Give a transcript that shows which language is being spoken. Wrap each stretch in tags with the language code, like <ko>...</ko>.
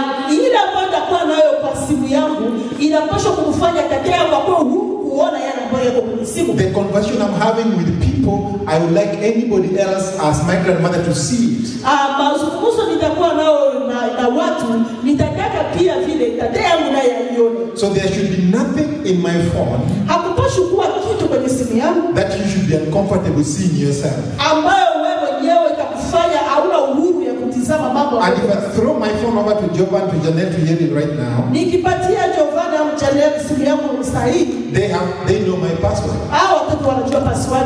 <sw>Ile ambayo nitakuwa nayo kwa simu yangu inapaswa kumfanya tate yangu akuwe huru kuona yale ambayo yako kwenye simu.</sw> <en>The conversation I'm having with people, I would like anybody else as my grandmother to see it.</en> <sw>Mazungumzo nitakuwa nao na watu, nitataka pia vile tate yangu naye aione.</sw> <en>So there should be nothing in my phone</en> <sw>hakupaswi kuwa kitu kwenye simu yangu</sw> <en>that you should be uncomfortable seeing yourself.</en> <sw>Ambayo wewe mwenyewe itakufanya hauna uhuru ya kutizama mambo.</sw> <en>And if I throw my phone over to Jovan, to Janelle, to Yeri right now,</en> <sw>nikipatia Jovan au Janelle simu yangu sahihi,</sw> <en>they know my password.</en> <sw>Watoto wanajua password.</sw>